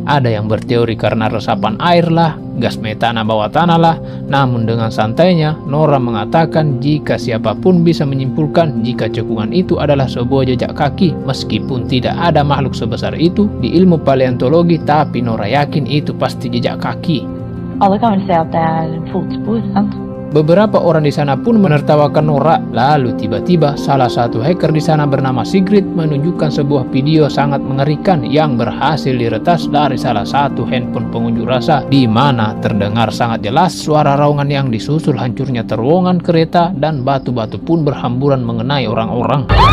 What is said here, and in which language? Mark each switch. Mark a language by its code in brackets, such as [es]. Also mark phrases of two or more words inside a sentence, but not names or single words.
[id] Ada yang berteori karena resapan air lah, gas metana bawah tanah lah. Namun dengan santainya, Nora mengatakan jika siapapun bisa menyimpulkan jika cekungan itu adalah sebuah jejak kaki. Meskipun tidak ada makhluk sebesar itu di ilmu paleontologi, tapi Nora yakin itu pasti jejak kaki. [no] Alle kan vel se at det er fotspor, sant? [id] Beberapa orang di sana pun menertawakan Nora. Lalu tiba-tiba salah satu hacker di sana bernama Sigrid menunjukkan sebuah video sangat mengerikan yang berhasil diretas dari salah satu handphone pengunjuk rasa, di mana terdengar sangat jelas suara raungan yang disusul hancurnya terowongan kereta dan batu-batu pun berhamburan mengenai orang-orang.